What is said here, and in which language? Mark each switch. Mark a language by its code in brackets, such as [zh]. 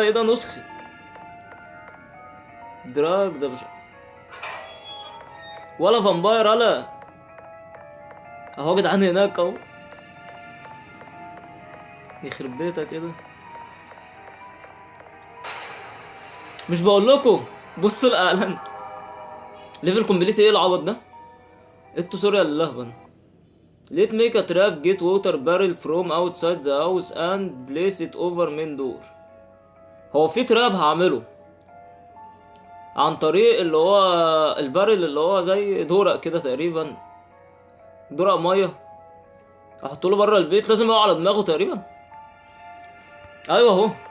[ar] ايه ده؟ نسخي دراج ده مش ولا فامباير ولا. اهو يا جدعان هناك اهو. يخرب بيتك كده. مش بقول لكم بصوا الاعلان. ليفل كومبليت ايه العبط ده؟ إيه التوتوريال اللهبل. [en] Let make a trap, get water barrel from outside the house and place it over main door. [ar] هو في تراب هعمله عن طريق اللي هو البارل، اللي هو زي دورق كده تقريبا، دورق ميه. احط له بره البيت، لازم يقع على دماغه تقريبا. ايوه اهو.